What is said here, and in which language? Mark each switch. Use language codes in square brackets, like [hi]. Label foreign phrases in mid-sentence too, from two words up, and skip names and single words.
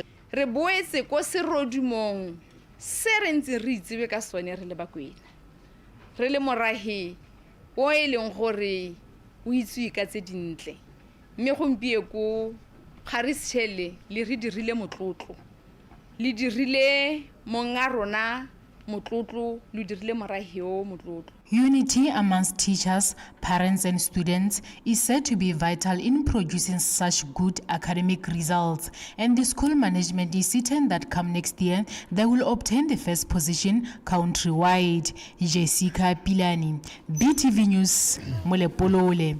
[tn] re boetse ko serodumong se re ntse re itsebe ka sone re le Bakwena re le morahi o e leng gore o itswe ka tse dintle mme gompie ko Garisitshele le re dirile motlotlo le dirile monga rona motlotlo le dirile morahi o motlotlo. [en] Unity amongst teachers, parents and students is said to be vital in producing such good academic results, and the school management is certain that come next year they will obtain the first position countrywide. Jessica Pilani, BTV News, Molepolole.